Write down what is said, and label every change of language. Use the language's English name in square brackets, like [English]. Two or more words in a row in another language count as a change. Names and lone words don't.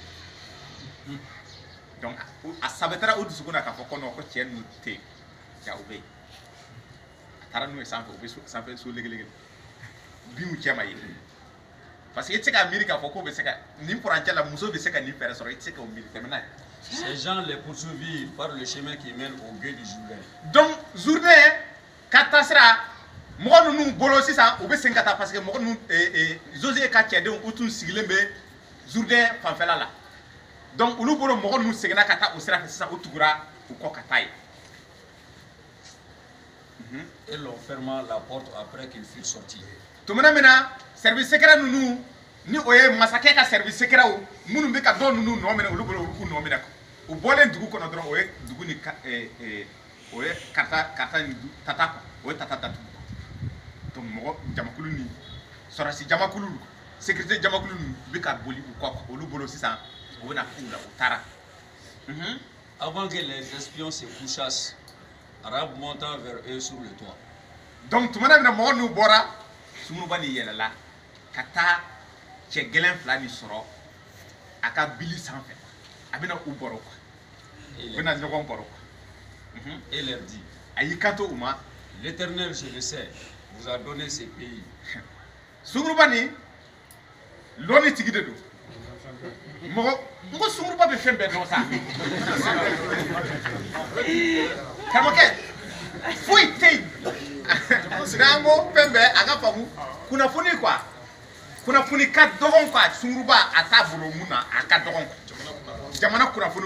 [Bambara] donc a sɛbɛtɛra u dusukun na k'a fɔ ko non ko cɛ ninnu tɛ yen ja u bɛ yen a taara n'u ye sanfɛ u bɛ sanfɛ so legilegi binw cɛ ma ye [French] parce que [Bambara] i tɛ se k'a miiri k'a fɔ k'o bɛ se ka nin furancɛ la muso bɛ se ka nin fɛɛrɛ sɔrɔ i tɛ se k'o miiri tɛmɛ n'a ye. [French] Ces gens les poursuivirent par le chemin qui mène au gué du Jourdain. [Bambara] donc Jourdain ka taa sira mɔgɔ ninnu bolo sisan u bɛ segin ka taa [French] parce que [Bambara] mɔgɔ ninnu Josué ka cɛdenw u tun sigilen bɛ Jourdain fanfɛla la donc olu bolo mɔgɔ ninnu seginna ka taa o sira fɛ sisan u tugura u kɔ ka taa yen. [French] Et l'on ferma la porte après qu'ils furent sortis. [Bambara] tumana min na [French] service secret [Bambara] ninnu ni o ye masakɛ ka [French] service secretw [Bambara] minnu bɛ ka dɔ ninnu nɔ minɛ olu bolo olu k'u nɔ minɛ u bɔlen dugu kɔnɔ dɔrɔn o ye dugu ni o ye karata ni tata o ye tata datugu donc mɔgɔ jamakulu ni sɔrɔsi jamakulu sécurité jamakulu ninnu bɛ ka boli u kɔ olu bolo sisan u bɛna k'u la u taara. [French] Avant que les espions se couchassent, Arabe monta vers eux sur le toit. [Bambara] donc tumana min na mɔgɔ ninnu bɔra sunguruba ni yɛlɛla ka taa cɛ gɛlɛn fila ni sɔrɔ a ka bili sanfɛ a bɛna u bɔrɔ quoi u bɛna ɲɔgɔn bɔrɔ quoi. [French] Et leur dit, [Bambara] a y'i kanto u ma [French] l'Éternel, je le sais, vous a donné ce pays. [Bambara] sunguruba ni lɔni tigi de don mɔgɔ n ko sunguruba bɛ fɛn bɛɛ dɔn sa karamɔgɔkɛ foyi tɛ yen n'an ko fɛn bɛɛ a ka faamu kunnafoni quoi kunnafoni ka dɔgɔn quoi sunguruba a t'a bolo mun na a ka dɔgɔn jamana kunnafoniw